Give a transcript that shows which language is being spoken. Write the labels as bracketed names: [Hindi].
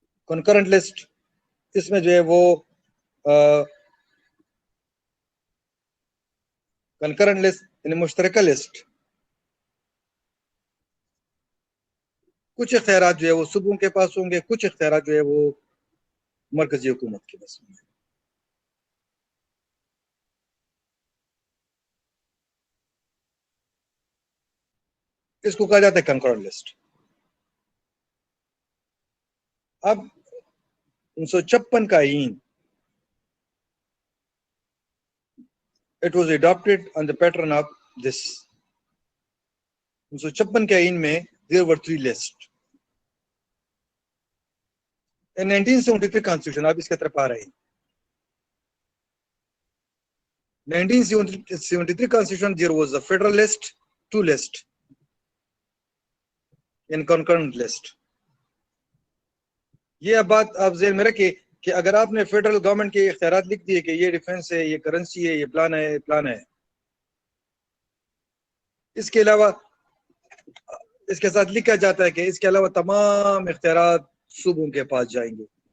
[Urdu] Concurrent list, اس میں جو ہے وہ کنکرنٹ لسٹ یعنی مشترکہ لسٹ، کچھ اختیارات جو ہے وہ صوبوں کے پاس ہوں گے، کچھ اختیارات جو ہے وہ مرکزی حکومت کے پاس ہوں گے. اس کو کہا جاتا ہے کنکرنٹ لسٹ. اب 1956 کا آئین [English] it was adopted on the pattern of this. [Urdu] 1956 کے آئین میں [English] there were 3 lists. In 1973 constitution، [Urdu] آپ اس کی طرف آ رہے ہیں. [English] 1973 constitution there was a federal list, 2 lists in concurrent list. [Urdu] یہ بات آپ ذہن میں رکھیں کہ اگر آپ نے فیڈرل گورنمنٹ کے اختیارات لکھ دیے کہ یہ ڈیفنس ہے، یہ کرنسی ہے، یہ پلان ہے، یہ پلان ہے، اس کے علاوہ اس کے ساتھ لکھا جاتا ہے کہ اس کے علاوہ تمام اختیارات صوبوں کے پاس جائیں گے.